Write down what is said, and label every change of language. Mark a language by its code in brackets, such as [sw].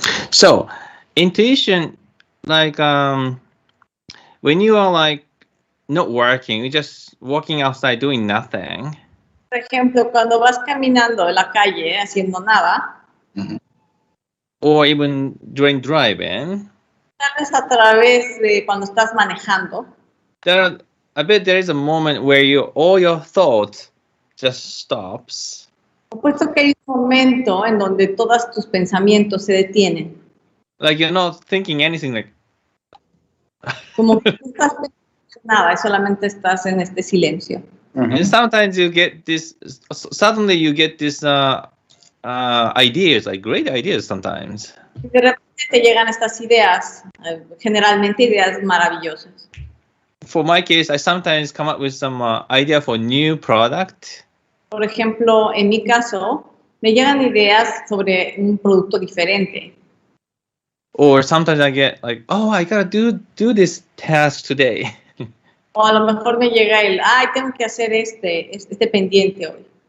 [en] So, intuition, like when you are like not working, you're just walking outside doing nothing. [es] Por ejemplo, cuando vas caminando en la calle haciendo nada, [en] or even during driving, [es] tal vez a través de cuando estás manejando, [en] I bet there is a moment where all your thoughts just stops. [es] Puesto que hay un momento en donde todos tus pensamientos se detienen. [en] Like you're not thinking anything, like. [es] Como que no estás pensando nada, solamente estás en este silencio. [en] And sometimes you get this. Suddenly you get this ideas, like great ideas sometimes. [es] De repente te llegan estas ideas, generalmente ideas maravillosas. [en] For my case, I sometimes come up with some idea for new product. [es] Por ejemplo, en mi caso, me llegan ideas sobre un producto diferente. [en] Or sometimes I get like, oh, I gotta do this task today. [es] O a lo mejor me llega tengo que hacer este pendiente hoy.